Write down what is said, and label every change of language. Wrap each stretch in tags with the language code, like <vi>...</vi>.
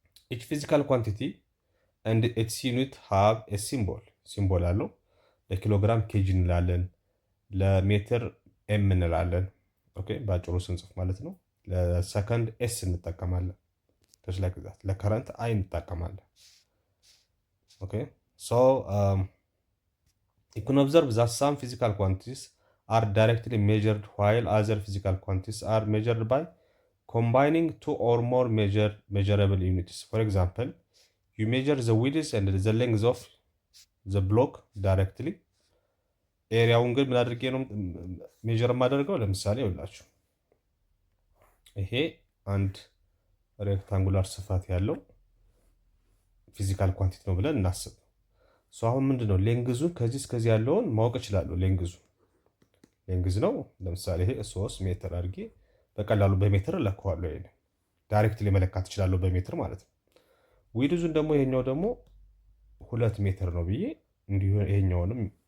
<en>ኢች ፊዚካል ኳንቲቲ ኤንድ ኢትስ ዩኒት ሃቭ ኤ ሲምቦል</en> <am>አለው። ለኪሎግራም ኬጂ እንላለን፣ ለሜትር ኤም እንላለን። ኦኬ በአጭሩ ስንጽፍ ማለት ነው። ለሰከንድ ኤስ እንጠቀማለን፣ ለከረንት አይ እንጠቀማለን።</am> <en>ኦኬ ሶ you can observe that some physical quantities are directly measured while other physical quantities are measured by combining two or more measurable units. For example, you measure the width and the length of the block directly.</en> <am>ኤሪያውን ግን ምን አድርጌ ነው ሜጀር የማደርገው? ለምሳሌ ይኸውላችሁ ይሄ አንድ ሬክታንጉላር ስፋት ያለው ፊዚካል ኳንቲቲ ነው ብለን እናስብ። አሁን ምንድነው ሌንግዙን ከዚህ እስከዚህ ያለውን ማወቅ እችላለሁ። ሌንግዝ ነው ለምሳሌ ይሄ 3 ሜትር አድርጌ በቀላሉ በሜትር እለካዋለሁ። ይሄ ዳይሬክትሊ መለካት እችላለሁ በሜትር ማለት ነው። ዊድዙን ደግሞ ይሄኛው ደግሞ 2 ሜትር ነው ብዬ እንዲሁ ይሄኛውንም</am>